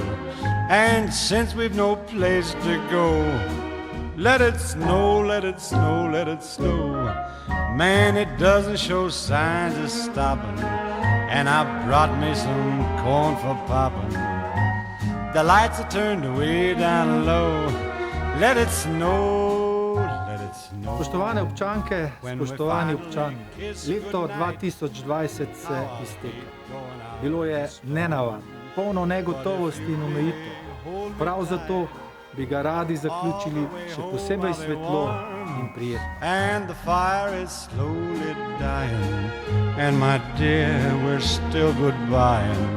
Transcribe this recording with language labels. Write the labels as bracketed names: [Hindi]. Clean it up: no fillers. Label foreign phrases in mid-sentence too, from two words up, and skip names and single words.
[English] And since we've no place to go, let it snow, let it snow, let it snow. Man, it doesn't show signs of stopping, and I brought me some corn for popping. The lights are turned way down low. Let it snow, let it snow. [Slovenian] Spoštovane občanke, spoštovani občani, leto 2020 se izteka. Bilo je nenavadno, polno negotovosti in omejitev. Prav zato bi ga radi zaključili še posebej svetlo in prijetno. [English] And the fire is slowly dying, and my dear, we're still goodbying.